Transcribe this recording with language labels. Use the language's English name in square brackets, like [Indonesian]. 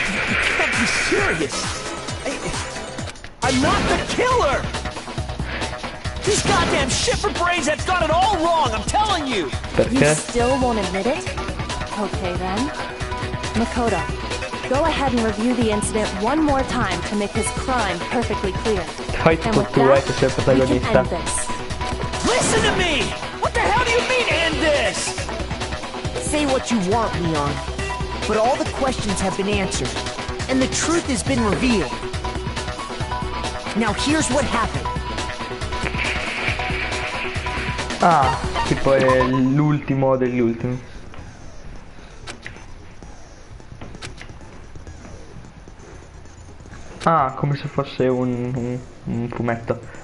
[English] You can't be serious. I'm not the killer! These goddamn shifter brains have got it all wrong, I'm telling you! You still won't admit it? Okay then. Makoto, go ahead and review the incident one more time to make his crime perfectly clear. [Italian] Fai tipo tu, che sei il protagonista. [English] Listen to me! What the hell do you mean, end this? Say what you want, Leon. But all the questions have been answered, and the truth has been revealed. Now here's what happened. [Italian] Ah, tipo è l'ultimo degli ultimi. Ah, come se fosse un fumetto.